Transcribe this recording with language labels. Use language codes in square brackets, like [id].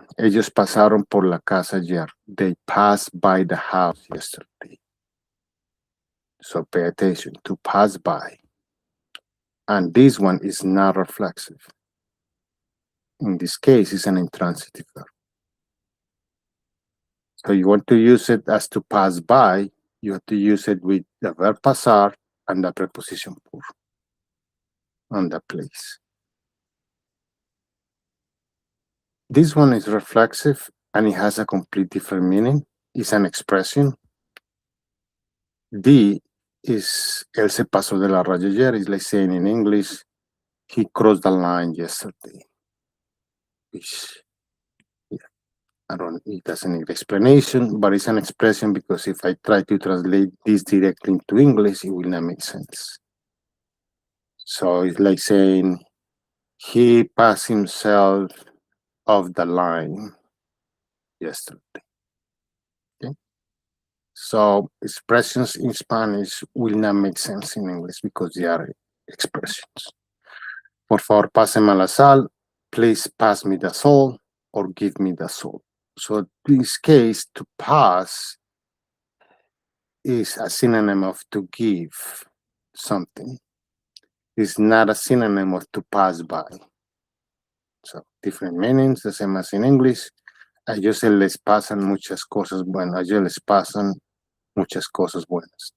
[es] Ellos pasaron por la casa ayer. [en] They passed by the house yesterday. So pay attention to pass by. And this one is not reflexive. In this case, it's an intransitive verb. So you want to use it as to pass by, you have to use it with the verb pasar and the preposition por on the place. This one is reflexive and it has a complete different meaning. It's an expression. [es] D is él se pasó de la raya ayer. [en] It's like saying in English, he crossed the line yesterday. Which, yeah, I don't, it doesn't need explanation, but it's an expression because if I try to translate this directly into English, it will not make sense. So it's like saying he passed himself off the line yesterday. Okay? So expressions in Spanish will not make sense in English because they are expressions. [es] Por favor, páseme la sal. [en] Please pass me the salt or give me the salt. So in this case, to pass is a synonym of to give something. It's not a synonym of to pass by. So different meanings, the same as in English. [es] A ellos se les pasan muchas cosas buenas. A ellos les pasan muchas cosas buenas.